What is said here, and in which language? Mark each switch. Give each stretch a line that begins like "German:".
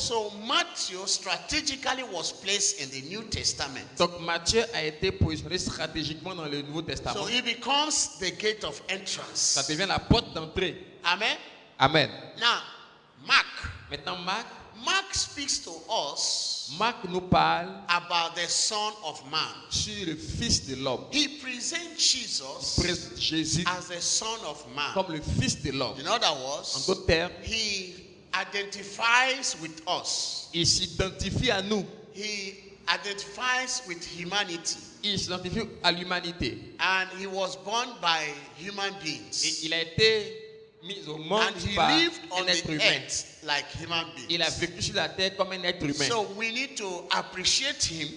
English: So Matthew strategically was placed in the New Testament.
French: Donc Matthieu a été positionné stratégiquement dans le Nouveau Testament.
English: So he becomes the gate of
French: Ça
English: entrance.
French: devient la porte d'entrée. Amen. Amen.
English: Now, Mark.
French: Maintenant
English: Mark speaks to us
French: Marc nous parle
English: about the Son of Man.
French: sur le Fils de l'homme.
English: He presents Jesus
French: Présente Jésus
English: as the Son of Man.
French: comme le Fils de l'homme.
English: In other
French: En
English: words,
French: d'autres termes,
English: he identifies with us.
French: il s'identifie à nous.
English: He identifies with humanity.
French: Il s'identifie à l'humanité.
English: And he was born by human
French: Et
English: beings.
French: il a été mis au monde
English: And he
French: par
English: lived on
French: un être
English: the
French: humain.
English: earth like human
French: Il a
English: beings.
French: vécu sur la terre comme un être humain.
English: So we need to appreciate him,